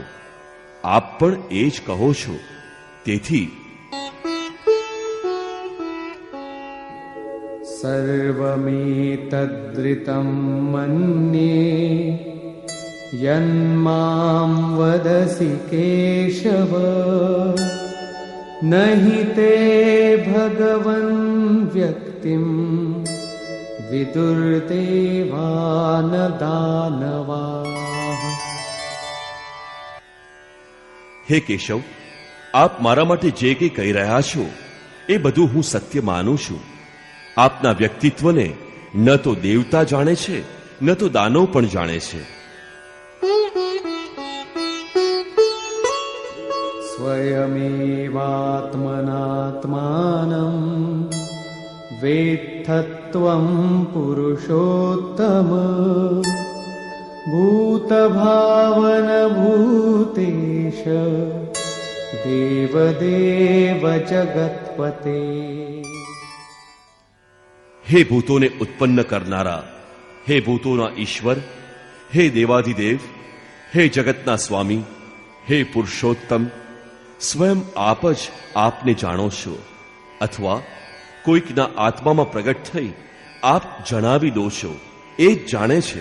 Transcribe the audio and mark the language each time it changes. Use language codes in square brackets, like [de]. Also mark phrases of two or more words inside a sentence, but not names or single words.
[gu] આપ પણ એ જ કહો છો. તેથી [sa] સર્વમેતદ્રિતં મન્યે યન્માં વદસી કેશવ नहि ते भगवन् व्यक्तिं विदुर्देवान दानवाः. [gu] હે કેશવ, આપ મારા માટે જે કંઈ કહી રહ્યા છો એ બધું હું સત્ય માનું છું. આપના વ્યક્તિત્વને ન તો દેવતા જાણે છે ન તો દાનવ પણ જાણે છે. [sa] स्वयमेवात्मनात्मानं वेत्थत्वं पुरुषोत्तम भूतभावन भूतेश देवदेव जगत्पते. [gu] હે ભૂતોને ઉત્પન્ન કરનારા, હે ભૂતોના ઈશ્વર, હે દેવાધિદેવ, હે જગતના સ્વામી, હે પુરુષોત્તમ, સ્વયં આપ જ આપને જાણો છો, અથવા કોઈકના આત્મામાં પ્રગટ થઈ આપ જણાવી દો છો, એ જ જાણે છે.